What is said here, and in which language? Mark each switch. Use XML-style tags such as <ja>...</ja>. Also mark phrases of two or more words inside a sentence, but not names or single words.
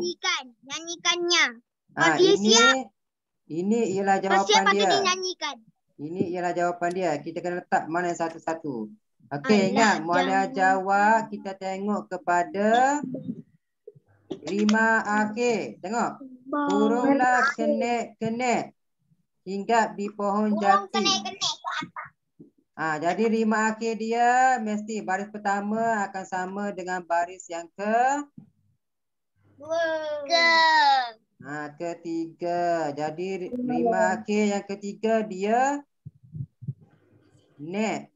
<ms>nyanyikannya. Masih siap? Ini ialah Masih siap jawapan atau dia. dinyanyikan? Ini ialah jawapan dia. Kita kena letak mana satu-satu. Okey, Alah, ingat mualah jawab kita tengok kepada rima akhir. Tengok. Burunglah kenek-kenek hinggap di pohon Burung jati. kenek-kenek ke atas. Jadi rima akhir dia mesti baris pertama akan sama dengan baris yang ketiga. Jadi rima akhir yang ketiga dia nek.</ms>